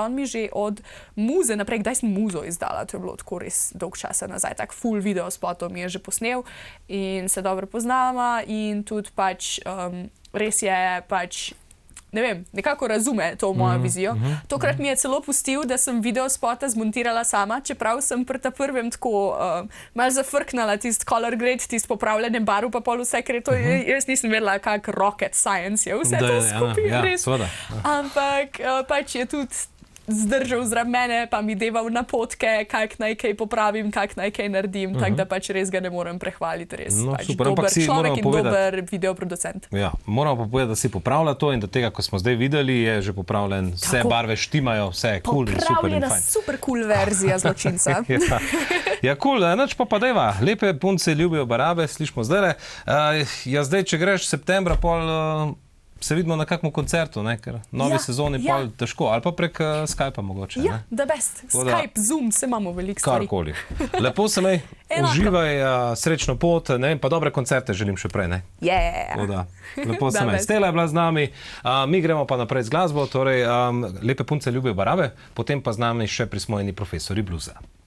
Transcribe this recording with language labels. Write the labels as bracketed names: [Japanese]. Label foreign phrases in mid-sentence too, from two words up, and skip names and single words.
[Slovenian] On mi že od Muze naprej, kdaj sem Muzo izdala, to je bilo tako res dolg časa nazaj, tak full video spotov mi je že posnel in se dobro poznava in tudi pač res je pač, ne vem, nekako razume to mojo vizijo. Tokrat mi je celo pustil, da sem video spota zmontirala sama, čeprav sem pri ta prvem tako malo zafrknala tisti [English] color grade, [Slovenian] tisti popravljanje barv, pa pol vse, ker je to, jaz nisem vedela, kak [English] rocket science [Slovenian] je vse to skupaj, res. Ampak pač je tudi zdržal zraven mene, pa mi deval napotke, kak naj kaj popravim, kak naj kaj naredim, tako da pač res ga ne morem prehvaliti, res. No, pač super, dober ampak si človek moramo in povedati- dober videoproducent. Ja, moramo pa povedati, da si popravlja to in do tega, ko smo zdaj videli, je že popravljen, vse Tako. barve štimajo, vse je cool in super in Popravljena fajn. super cool verzija zločinca. Ja, cool, nič pa dajva. Lepe punce ljubijo barabe, slišimo zdajle. Ja, zdaj, če greš septembra, pol se vidimo na kakmu koncertu, ne? Ker novi Ja, sezoni ja. pol težko, ali pa prek Skypa mogoče. Ja, Ne? [English] the best. [Slovenian] Tako da- Skype, Zoom, se imamo veliko stvari. Karkoli. Lepo se mej, Enako. uživaj, srečno pot, ne? Pa dobre koncerte želim še prej, ne? Yeah. Tako da, lepo se Da, mej. best. Stela je bila z nami, mi gremo pa naprej z glasbo, torej lepe punce ljubijo barabe, potem pa z nami še prismojeni profesori bluza.